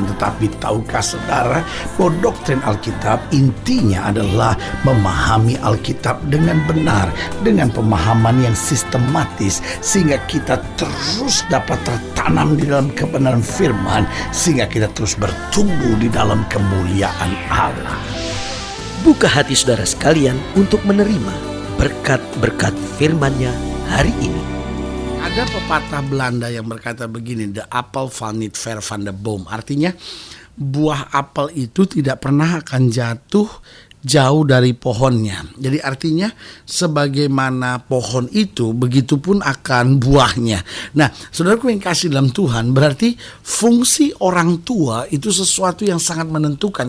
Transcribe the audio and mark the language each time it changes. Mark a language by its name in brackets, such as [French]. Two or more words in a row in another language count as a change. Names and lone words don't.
[Indonesian] Tetapi tahukah saudara bahwa doktrin Alkitab intinya adalah memahami Alkitab dengan benar, dengan pemahaman yang sistematis, sehingga kita terus dapat tertanam di dalam kebenaran firman, sehingga kita terus bertumbuh di dalam kemuliaan Allah. Buka hati saudara sekalian untuk menerima berkat-berkat firman-Nya hari ini. Ada pepatah Belanda yang berkata begini, [Dutch] the apple val niet ver van de boom. [Indonesian] Artinya buah apel itu tidak pernah akan jatuh jauh dari pohonnya. Jadi artinya sebagaimana pohon itu, begitupun akan buahnya. Nah, saudaraku yang kasih dalam Tuhan, berarti fungsi orang tua itu sesuatu yang sangat menentukan.